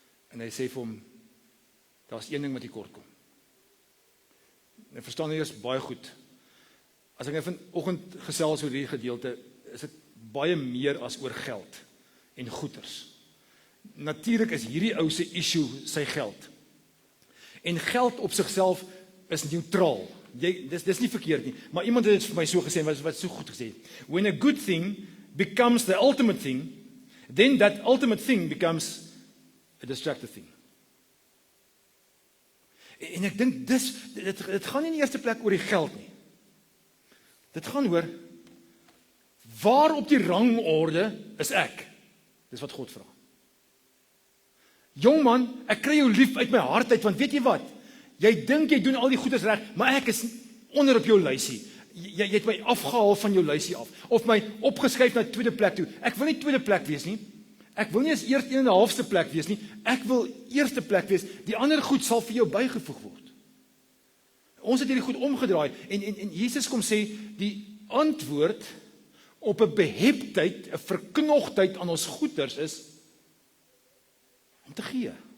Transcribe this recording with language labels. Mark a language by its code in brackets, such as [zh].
[af] En hy sê vir hom, daar's een ding wat hier kort kom. En ek verstaan eers baie goed. As ek vanoggend gesels oor hierdie gedeelte, is dit baie meer as oor geld en goeders. Natuurlik is hierdie ou se issue sy geld. En geld op sigself is neutraal. Dis nie verkeerd nie, maar iemand het dit vir my so gesê, wat so goed gesê. [en] When a good thing becomes the ultimate thing, then that ultimate thing becomes a distracted thing. [af] En ek dink dit gaan nie in die eerste plek oor die geld nie. Dit gaan oor, waar op die rangorde is ek? Dis wat God vra. Jong man, ek kry jou lief uit my hart uit, want weet jy wat? Jy dink jy doen al die goedes reg, maar ek is onder op jou lysie. Jy het my afgehaal van jou lysie af, of my opgeskuif na tweede plek toe. Ek wil nie tweede plek wees nie. Ek wil nie eens eers 1.5ste plek wees nie. Ek wil eerste plek wees. Die ander goed sal vir jou bygevoeg word. Ons het hierdie goed omgedraai, en Jesus kom sê, die antwoord op 'n beheptheid, 'n verknogtheid aan ons goeders is om te gee.